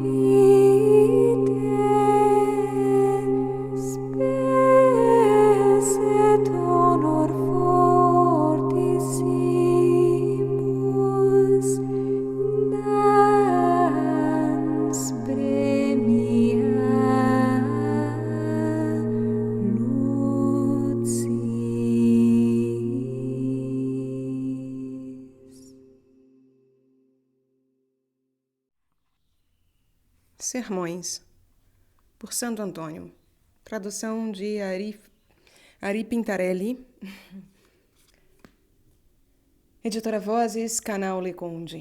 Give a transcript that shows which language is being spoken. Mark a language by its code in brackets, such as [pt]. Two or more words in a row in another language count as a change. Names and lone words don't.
[la] vitae spes et honor fortissimus dans premia lucis. [pt] Sermões, por Santo Antônio. Tradução de Ari Pintarelli. Editora Vozes, canal Leconde.